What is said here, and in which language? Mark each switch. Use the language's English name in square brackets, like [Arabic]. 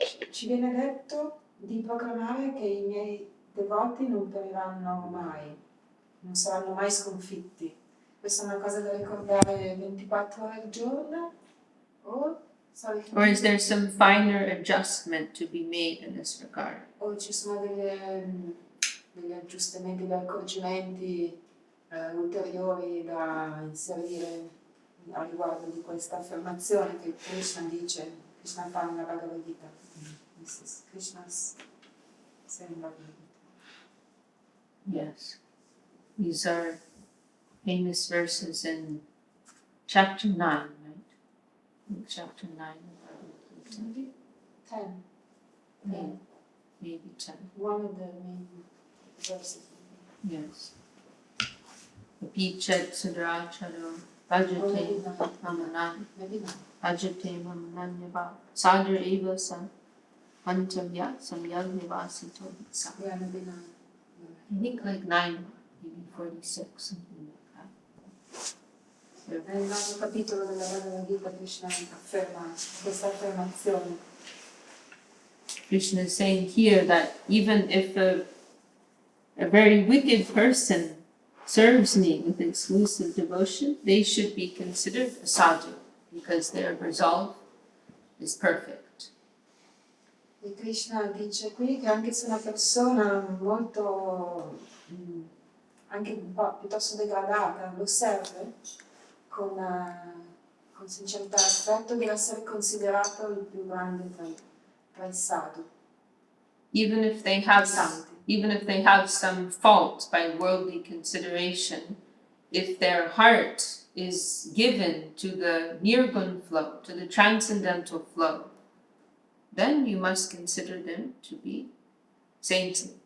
[Italian] Ci viene detto di proclamare che i miei devoti non periranno mai, non saranno mai sconfitti. Questa è una cosa da ricordare 24 ore al giorno? [English] Or is there some finer adjustment to be made in this regard? [Italian] O ci sono degli aggiustamenti, degli accorgimenti ulteriori da inserire a riguardo di questa affermazione che Krishna dice, Krishna fa nella Bhagavad Gita. [English] This is Krishna's saying Bhagavad Gita. Yes. These are famous verses in chapter 9, right? In chapter 9 of Bhagavad Gita. 10. Maybe 10. One of the main verses. Yes. [Sanskrit] Apichat Sudracharo Bhajate Mamanan [English] Maybe not. [Sanskrit] Bhajate Mamananyava Sadra Eva San Pantamya Samyag Nivasito Sa. [English] Yeah, maybe not. I think like 9, maybe 46, something like that. [Italian] Nel nono capitolo della Bhagavad Gita Krishna afferma questa affermazione. [English] Krishna is saying here that even if a very wicked person serves me with exclusive devotion, they should be considered a sadhu because their resolve is perfect. [Italian] E Krishna dice qui che anche se una persona molto, anche un po' piuttosto degradata, lo serve con sincerità e affetto, deve essere considerato il più grande tra i sadhu. [English] Even if they have some fault by worldly consideration, if their heart is given to the nirgun flow, to the transcendental flow, then you must consider them to be saints.